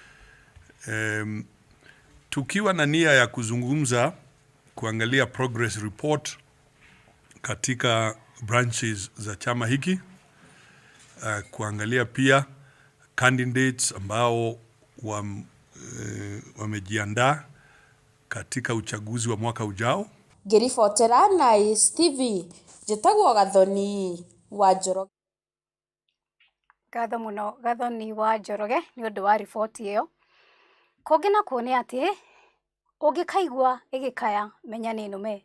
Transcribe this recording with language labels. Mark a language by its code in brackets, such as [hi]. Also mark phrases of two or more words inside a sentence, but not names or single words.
[sw] tukiwa na nia ya kuzungumza, kuangalia [en] progress report [sw] katika branches za chama hiki, kuangalia pia candidates ambao wamejiandaa katika uchaguzi wa mwaka ujao. [ki] Ngĩribotera Nice TV, njĩtagwo Gathoni wa Njoroge. Ngatho mũno Gathoni wa Njoroge nĩ ũndũ wa riboti ĩyo. Kũngĩ na kuone atĩ ũngĩkaigua ĩgĩkaya menya nĩ nũme.